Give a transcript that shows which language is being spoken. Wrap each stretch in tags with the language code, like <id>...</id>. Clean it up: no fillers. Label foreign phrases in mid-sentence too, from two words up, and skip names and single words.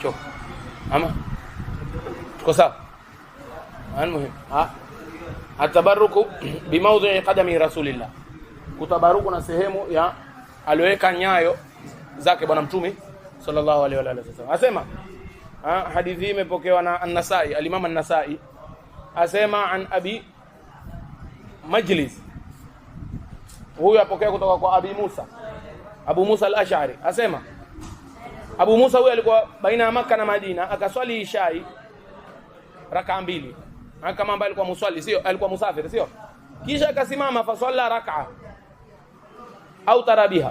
<sw>Ama tuko sawa?</sw> <ar>Almuhim, atabaruku bimawdi qadami Rasulillah.</ar> <sw>Kutabaruku na sehemu ya aliweka nyayo zake bwana mtume</sw> <ar>sallallahu alaihi wa alihi wasallam.</ar> <sw>Asema hadithi hii imepokewa na An-Nasa'i, al-Imam An-Nasa'i. Asema an Abi Majlis. Huyu apokea kutoka kwa Abu Musa al-Ash'ari. Asema Abu Musa huyu alikuwa baina ya Makkah na Madina, akaswali ishai rak'a 2. Kama ambaye alikuwa muswali sio, alikuwa musafiri sio. Kisha akasimama</sw> <ar>fa swalla</ar> <sw>rak'a au tarabiha.</sw>